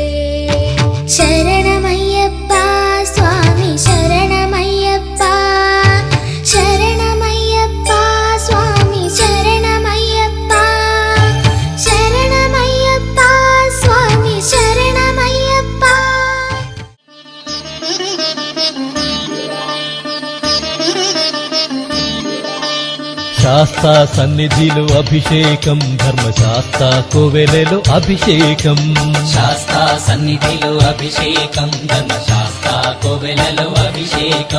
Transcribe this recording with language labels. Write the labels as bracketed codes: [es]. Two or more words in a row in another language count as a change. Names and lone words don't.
[ml] ശരണമയ്യപ്പാ സ്വാമി ശരണമയ്യപ്പാ, ശരണമയ്യപ്പാ സ്വാമി ശരണമയ്യപ്പാ, ശരണമയ്യപ്പാ സ്വാമി ശരണമയ്യപ്പാ। [te] శాస్తా సన్నిధిలో అభిషేకం, ధర్మశాస్త్ర కోవెలలో అభిషేకం. శాస్తా సన్నిధిలో అభిషేకం, ధర్మశాస్త్ర కోవెలలో అభిషేకం.